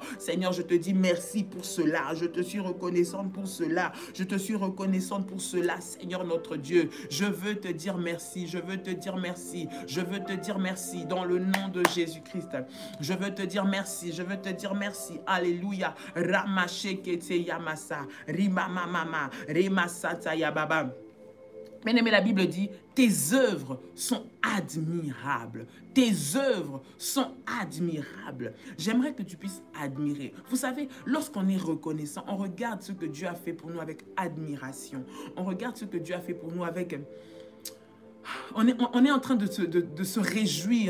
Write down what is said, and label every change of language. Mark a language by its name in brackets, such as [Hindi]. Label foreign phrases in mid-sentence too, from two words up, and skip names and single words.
[French] Seigneur, je te dis merci pour cela. Je te suis reconnaissante pour cela. Je te suis reconnaissante pour cela, Seigneur notre Dieu. Je veux te dire merci. Je veux te dire merci. Je veux te dire merci dans le nom de Jésus-Christ. Je veux te dire merci. Je veux te dire merci. Alléluia. Ramashekete yamasa. Rimamamama. Remasata yababa. Bien-aimé, la Bible dit, tes œuvres sont admirables. Tes œuvres sont admirables. J'aimerais que tu puisses admirer. Vous savez, lorsqu'on est reconnaissant, on regarde ce que Dieu a fait pour nous avec admiration. On regarde ce que Dieu a fait pour nous avec... On est en train de se réjouir.